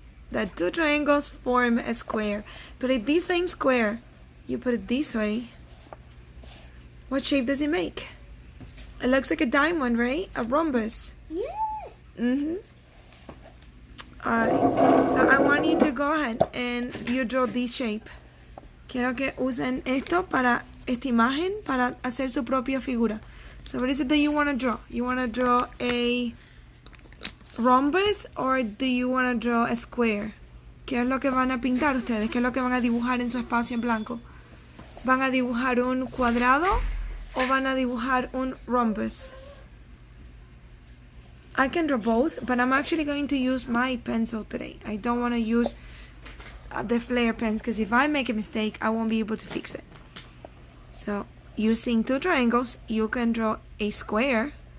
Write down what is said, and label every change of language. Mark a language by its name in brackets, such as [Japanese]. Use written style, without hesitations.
[English] That two triangles form a square. But if this same square, you put it this way, what shape does it make? It looks like a diamond, right? A rhombus. Yes. Alright, so I want you to go ahead and you draw this shape. [Spanish] Quiero que usen esto para esta imagen para hacer su propia figura. [English] So what is it that you want to draw? You want to draw a rhombus or do you want to draw a square? [Spanish] ¿Qué es lo que van a pintar ustedes? ¿Qué es lo que van a dibujar en su espacio en blanco? ¿Van a dibujar un cuadrado o van a dibujar un rhombus? [English] I can draw both, but I'm actually going to use my pencil today. I don't want to use the flare pens because if I make a mistake, I won't be able to fix it. So, using two triangles, you can draw a square.